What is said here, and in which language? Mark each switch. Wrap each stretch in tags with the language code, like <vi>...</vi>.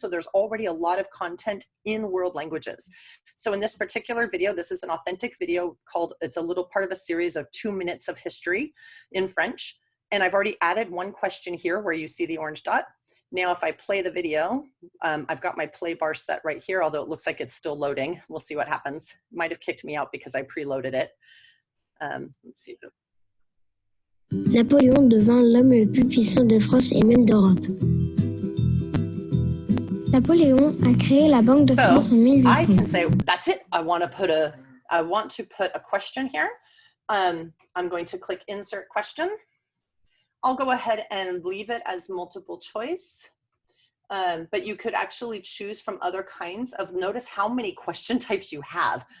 <en>So there's already a lot of content in world languages. So in this particular video, this is an authentic video called, it's a little part of a series of 2 minutes of history in French. And I've already added one question here where you see the orange dot. Now, if I play the video, I've got my play bar set right here, although it looks like it's still loading. We'll see what happens. It might have kicked me out because I preloaded it. Let's see.</en> <fr>Napoléon devint l'homme le plus puissant de France et même d'Europe. Napoléon a créé la Banque de France en 1800.</fr> <en>I can say, that's it. I want to put a question here. I'm going to click Insert Question. I'll go ahead and leave it as multiple choice. But you could actually choose from other kinds of, notice how many question types you have.</en>